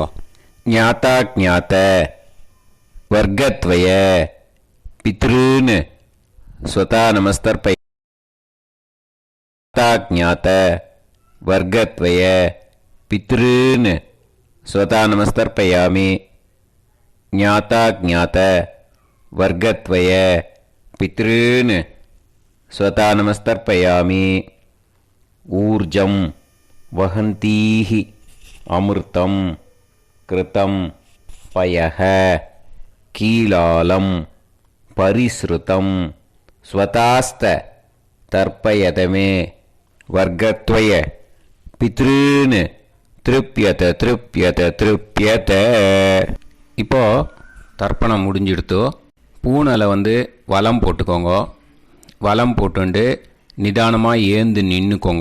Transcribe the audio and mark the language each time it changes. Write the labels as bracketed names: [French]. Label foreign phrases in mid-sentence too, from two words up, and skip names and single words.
[Sanskrit] ज्ञाता ज्ञात वर्गद्वय पितॄन् स्वधा नमस्तर्पय. ज्ञात वर्गद्वय पितॄन् स्वधा नमस्तर्पयामि. ज्ञाता ज्ञात वर्गद्वय पितॄन् स्वधा नमस्तर्पयामि. ऊर्जम् वहन्तीः अमृतम् घृतम् पयः कीलालम् परिस्रुतम् स्वधास्थ तर्पयतमे वर्गद्वय पितॄन् तृप्यत तृप्यत तृप्यत. [Tamil] இப்போ தர்ப்பணம் முடிஞ்சிடுத்தோ. பூனலை வலம் போட்டுக்கோங்க. வலம் போட்டுண்டு நிதானமாக ஏந்து நின்றுக்கோங்க.